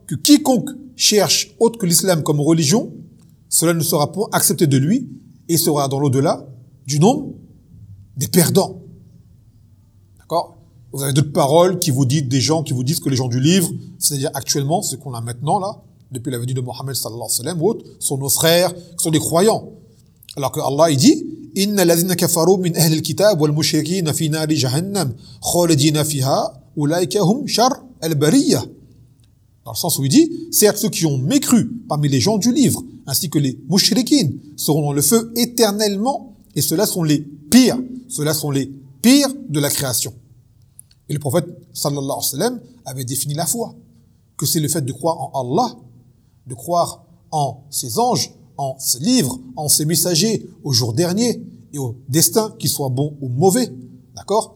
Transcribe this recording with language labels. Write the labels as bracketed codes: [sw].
[fr] Que quiconque cherche autre que l'islam comme religion, cela ne sera pas accepté de lui, et sera dans l'au-delà du nombre des perdants. D'accord? Vous avez d'autres paroles qui vous disent, des gens qui vous disent que les gens du livre, c'est-à-dire actuellement, ce qu'on a maintenant là, depuis la venue de Mohammed sallallahu alayhi wa sallam ou autre, sont nos frères, sont des croyants. Alors que Allah, il dit, [ar] إِنَّ الَّذِينَ كَفَرُوا مِنْ أَهْلِ الْكِتَابِ وَالْمُشْرِكِينَ فِي نَارِ جَهَنَّمْ خَالِدِينَ فِيهَا أُولَئِكَ هُمْ شَرُّ الْبَرِيَّةِ. [fr] Dans le sens où il dit, certes ceux qui ont mécru parmi les gens du livre, ainsi que les mouchriquines, seront dans le feu éternellement, et ceux-là sont les pires de la création. Et le prophète, sallallahu alayhi wa sallam, avait défini la foi, que c'est le fait de croire en Allah, de croire en ses anges, en ses livres, en ses messagers, au jour dernier, et au destin, qu'il soit bon ou mauvais. D'accord?